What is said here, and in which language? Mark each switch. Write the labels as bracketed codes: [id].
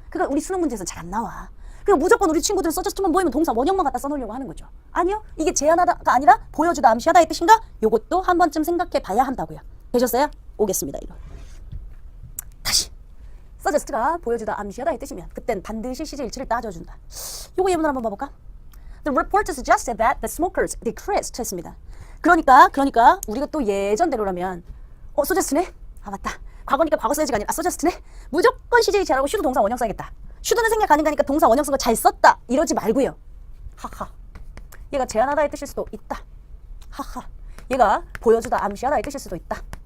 [ko] 그러니까 우리 수능 문제에서 잘 안 나와. 그러니까 무조건 우리 친구들 suggest만 보이면 동사 원형만 갖다 써놓으려고 하는 거죠. 아니요. 이게 제안하다가 아니라 보여주다, 암시하다의 뜻인가? 요것도 한 번쯤 생각해 봐야 한다고요. 되셨어요? 오겠습니다. 이거. 다시. suggest가 보여주다, 암시하다의 뜻이면 그땐 반드시 시제일치를 따져준다. 요거 예문을 한번 봐볼까? [en] The report suggested that the smokers decreased 했습니다. [ko] 그러니까 우리가 또 예전대로라면 suggest네? 아 맞다. 과거니까 과거 써야지가 아니라 suggest네? 무조건 시제일치하라고 should 동사 원형 써야겠다. should는 생략 가능하니까 동사 원형 쓴 거 잘 썼다. 이러지 말고요. 하하. 얘가 제안하다의 뜻일 수도 있다. 하하. 얘가 보여주다, 암시하다의 뜻일 수도 있다.